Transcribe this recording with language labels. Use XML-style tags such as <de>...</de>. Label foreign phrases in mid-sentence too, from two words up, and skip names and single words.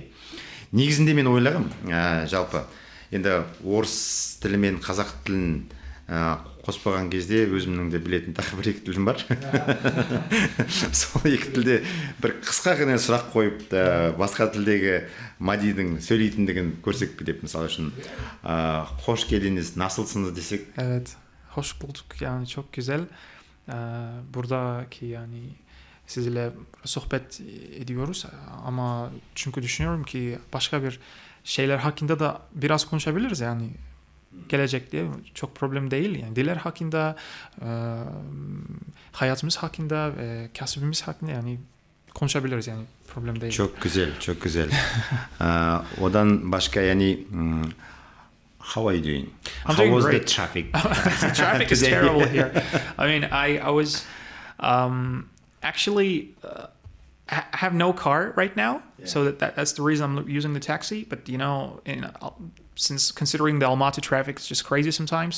<kk>Негізінде мен ойлағам, жалпы енді орыс тілі мен қазақ тілін қоспаған кезде өзімнің де білетін тағы 1-2 тілім бар. Сол 2 тілде бір қысқа ғана сұрақ қойып, басқа тілдегі Мадидің сөйлейтіндігін көрсек деп, мысалы үшін,</kk> <tr>hoş geldiniz, nasılsınız desek. Evet, hoş bulduk. Yani çok güzel. Buradaki yani sizinle sohbet ediyoruz ama çünkü düşünüyorum ki başka bir şeyler hakkında da biraz konuşabiliriz yani. Gelecekte çok problem değil yani diller hakkında, hayatımız hakkında, kasbimiz hakkında yani konuşabiliriz yani problem değil. Çok güzel. Odan başka yani</tr> <en>how are you doing? I'm How doing was great. the traffic? The traffic is terrible here. I mean, I was actually have no car right now, so that's the reason I'm using the taxi. But since considering the Almaty traffic is just crazy sometimes.</en>